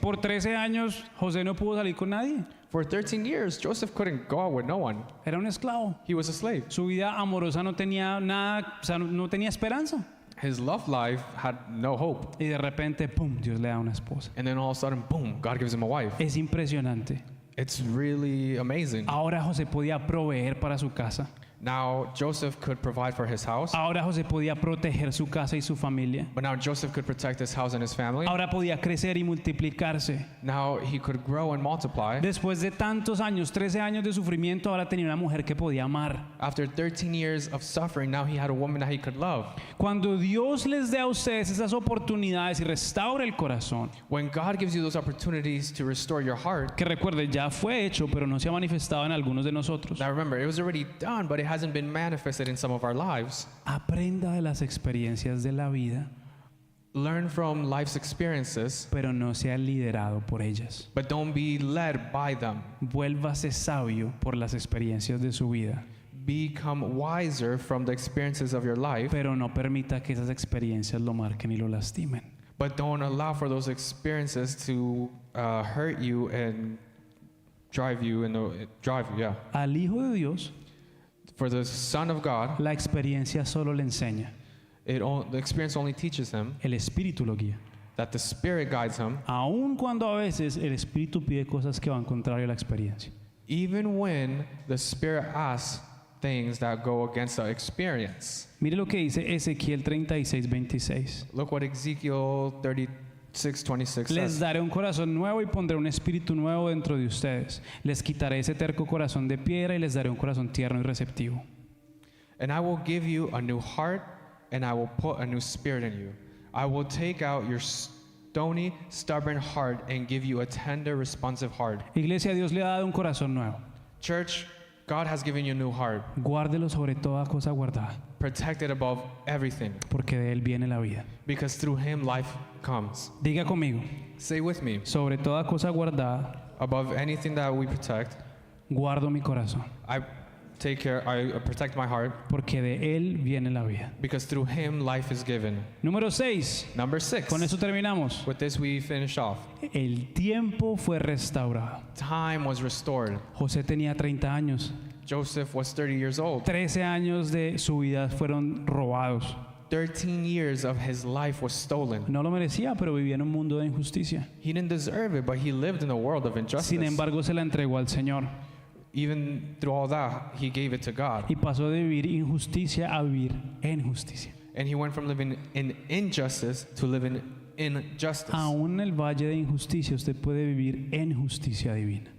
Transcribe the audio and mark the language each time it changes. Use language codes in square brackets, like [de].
[es] Por 13 años, José no pudo salir con nadie. [en] For 13 years, Joseph couldn't go out with no one. [es] Era un esclavo. [en] He was a slave. [es] Su vida amorosa no tenía nada, o sea, no tenía esperanza. [en] His love life had no hope. [es] Y de repente, pum, Dios le da una esposa. [en] And then all of a sudden, boom, God gives him a wife. [es] Es impresionante. [en] It's really amazing. [es] Ahora José podía proveer para su casa. [en] Now Joseph could provide for his house. [es] Ahora José podía proteger su casa y su familia. [en] But now Joseph could protect his house and his family. [es] Ahora podía crecer y multiplicarse. [en] Now he could grow and multiply. [es] Después de tantos años, 13 años de sufrimiento, ahora tenía una mujer que podía amar. [en] After 13 years of suffering, now he had a woman that he could love. [es] Cuando Dios les dé a ustedes esas oportunidades y restaure el corazón, [en] When God gives you those opportunities to restore your heart, [es] que recuerde, ya fue hecho, pero no se ha manifestado en algunos de nosotros. [en] now remember, it was already done, but it hasn't been manifested in some of our lives. [es] Aprenda de las experiencias de la vida, [en] Learn from life's experiences, [es] pero no sea liderado por ellas. [en] but don't be led by them. [es] Vuélvase sabio por las experiencias de su vida, [en] Become wiser from the experiences of your life, [es] pero no permita que esas experiencias lo marquen y lo lastimen. [en] but don't allow for those experiences to hurt you and drive you yeah. [es] Al Hijo de Dios, [en] For the Son of God, [es] la experiencia solo le enseña, [en] the experience only teaches him [es] el Espíritu lo guía. [en] that the Spirit guides him, [es] Aun cuando a veces el Espíritu pide cosas que van contrario a la experiencia. [en] even when the Spirit asks things that go against the experience. [es] Mire lo que dice Ezequiel 36:26. [en] Look what Ezekiel 36:26 [es] Les [en] says. [es] daré un corazón nuevo y pondré un espíritu nuevo dentro de ustedes. Les quitaré ese terco corazón de piedra y les daré un corazón tierno y receptivo. [en] And I will give you a new heart, and I will put a new spirit in you. I will take out your stony, stubborn heart and give you a tender, responsive heart. [es] Iglesia, Dios le ha dado un corazón nuevo. [en] Church, God has given you a new heart. [es] Guárdelo sobre toda cosa guardada, [en] Protect it above everything, [es] porque de él viene la vida. [en] because through him life comes. [es] Diga conmigo, [en] Say with me, [es] sobre toda cosa guardada, [en] above anything that we protect, [es] guardo mi corazón, [en] I protect my heart, [es] porque de él viene la vida. [en] because through him life is given. [es] Número 6. [en] Number 6. [es] Con eso terminamos. [en] With this we finish off. [es] El tiempo fue restaurado. [en] Time was restored. [es] José tenía 30 años. [en] Joseph was 30 years old. [es] 13 años de su vida fueron robados. [en] 13 years of his life was stolen. [es] No lo merecía, pero vivía en un mundo de injusticia. [en] He didn't deserve it, but he lived in a world of injustice. [es] Sin embargo, se la entregó al Señor [en] Even through all that, he gave it to God. [es] y pasó de vivir injusticia a vivir en justicia. [en] And he went from living in injustice to living in justice. [es] Aún en el valle de injusticia, usted puede vivir en justicia divina,